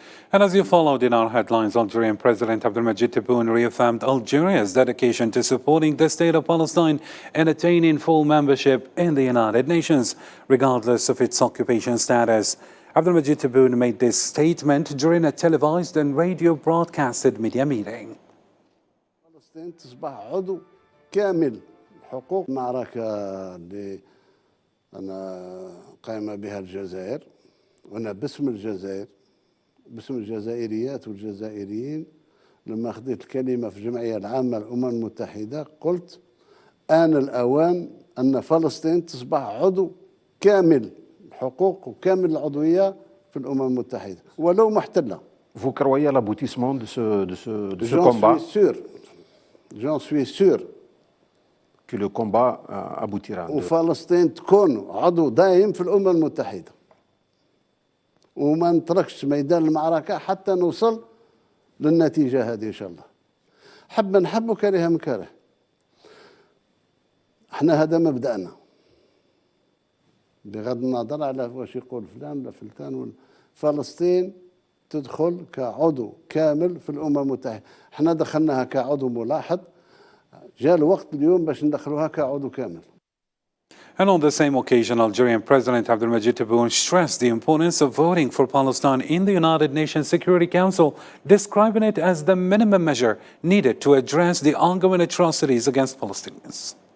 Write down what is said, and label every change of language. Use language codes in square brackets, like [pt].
[en] And as you followed in our headlines, Algerian President Abdelmadjid Tebboune reaffirmed Algeria's dedication to supporting the state of Palestine and attaining full membership in the United Nations, regardless of its occupation status. Abdelmadjid Tebboune made this statement during a televised and radio broadcasted media meeting. [ar] فلسطين تصبح عضو كامل حقوق معركة اللي أنا قائمة بها الجزائر، وأنا باسم الجزائر باسم الجزائريات والجزائريين لما أخذت الكلمة في الجمعية العامة للأمم المتحدة قلت آن الأوان أن فلسطين تصبح عضو كامل الحقوق وكامل العضوية في الأمم المتحدة ولو محتلة. [fr] Vous croyez à l'aboutissement de ce combat? J'en suis sûr. Que le combat aboutira. [ar] وفلسطين تكون عضو دائم في الأمم المتحدة. وما نتركش ميدان المعركة حتى نوصل للنتيجة هذه إن شاء الله. حب نحب وكره من كره. احنا هذا مبدأنا. بغض النظر على واش يقول فلان ولا فلان، فلسطين تدخل كعضو كامل في الأمم المتحدة. احنا دخلناها كعضو ملاحظ، جاء الوقت اليوم باش ندخلوها كعضو كامل. [en] And on the same occasion, Algerian President Abdelmadjid Tebboune stressed the importance of voting for Palestine in the United Nations Security Council, describing it as the minimum measure needed to address the ongoing atrocities against Palestinians.